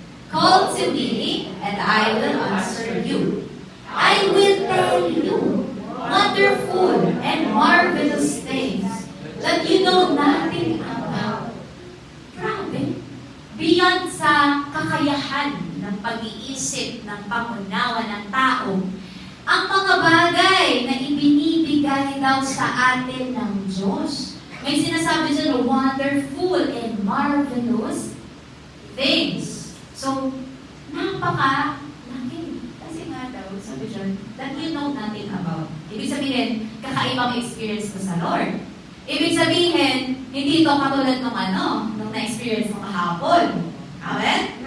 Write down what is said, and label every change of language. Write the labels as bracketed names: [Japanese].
[English] Call to me, and I will answer you. I will tell you wonderful and marvelous things that you know nothing about. [Filipino] Grabe. Beyond sa kakayahan ng pag-iisip, ng pangunawa ng tao, ang mga bagay na ibinibigay daw sa atin ng Diyos. May sinasabi dyan, [English] wonderful and marvelous things. [Filipino] So, napaka-laki. Kasi nga daw, sabi dyan, [English] that you know nothing about. [Filipino] Ibig sabihin, kakaibang experience mo sa Lord. Ibig sabihin, hindi ito katulad nung na-experience mo kahapon. Amen?